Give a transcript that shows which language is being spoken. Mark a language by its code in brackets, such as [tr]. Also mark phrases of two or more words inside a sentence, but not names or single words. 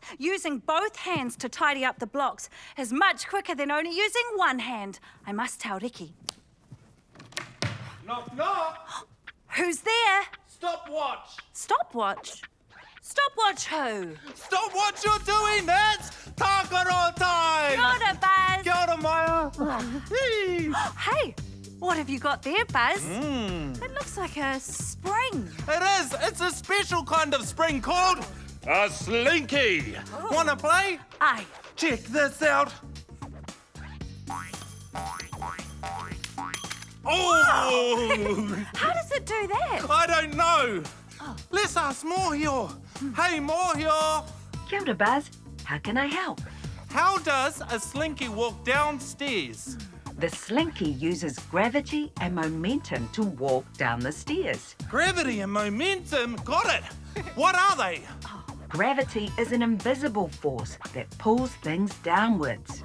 [en] Using both hands to tidy up the blocks is much quicker than only using one hand. I must tell Ricky. Knock, knock. Who's there? Stopwatch. Stopwatch? Stopwatch who? Stop what you're doing. That's tākaro time. [mi] Kia ora, Buzz. Kia ora, Maya. [en] Hey, what have you got there, Buzz? It looks like a spring. It is. It's a special kind of spring called a slinky. Wanna play? Aye. Check this out. Oh! How does it do that? I don't know. Let's ask Mōhio. Hey, Mōhio. [mi] Kia ora, [en] Buzz. How can I help? How does a slinky walk downstairs? The Slinky uses gravity and momentum to walk down the stairs. Gravity and momentum. Got it. What are they? Gravity is an invisible force that pulls things downwards.